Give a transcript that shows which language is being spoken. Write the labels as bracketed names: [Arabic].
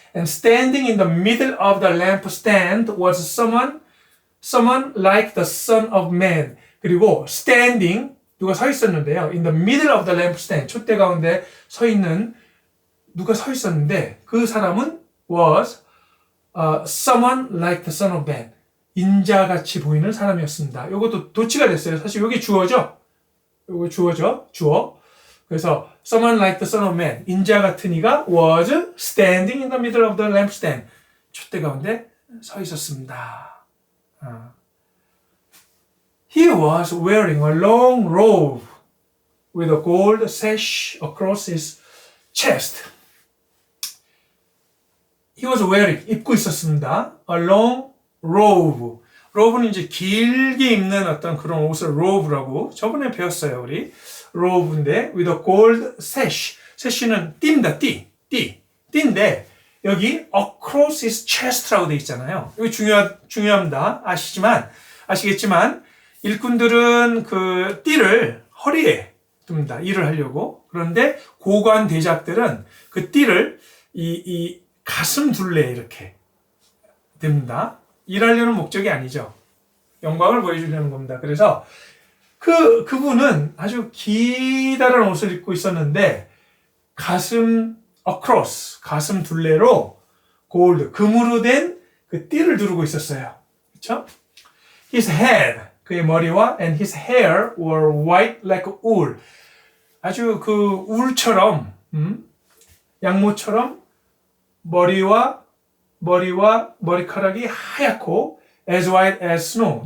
[English] And standing in the middle of the lampstand was someone like the Son of Man. [Korean] 그리고 standing, 누가 서 있었는데요. [English] In the middle of the lampstand, [Korean] 촛대 가운데 서 있는 누가 서 있었는데 그 사람은 [English] was someone like the Son of Man. [Korean] 인자같이 보이는 사람이었습니다. 이것도 도치가 됐어요. 사실 이게 주어죠. 이거 주어죠. 주어. 그래서 [English] someone like the Son of Man. [Korean] 인자 같은 이가 [English] was standing in the middle of the lampstand. [Korean] 촛대 가운데 서 있었습니다. [English] He was wearing a long robe with a gold sash across his chest. He was wearing, [Korean] 입고 있었습니다. [English] A long robe. [Korean] robe는 이제 길게 입는 어떤 그런 옷을 robe라고 저번에 배웠어요, 우리. [English] robe인데 with a gold sash. [Korean] sash는 띠입니다, 띠인데 여기 [English] across his chest [Korean] 라고 돼 있잖아요. 이거 중요합니다. 아시겠지만 일꾼들은 그 띠를 허리에 둡니다. 일을 하려고. 그런데 고관 대작들은 그 띠를 이 가슴 둘레에 이렇게 댑니다. 일하려는 목적이 아니죠. 영광을 보여주려는 겁니다. 그래서 그분은 아주 기다란 옷을 입고 있었는데 가슴 across, 가슴 둘레로 골드, 금으로 된 그 띠를 두르고 있었어요. 그렇죠? [English] His head, [Korean] 그의 머리와 [English] and his hair were white like wool. [Korean] 아주 그 울처럼, 양모처럼 머리와 머리카락이 하얗고 [English] as white as snow.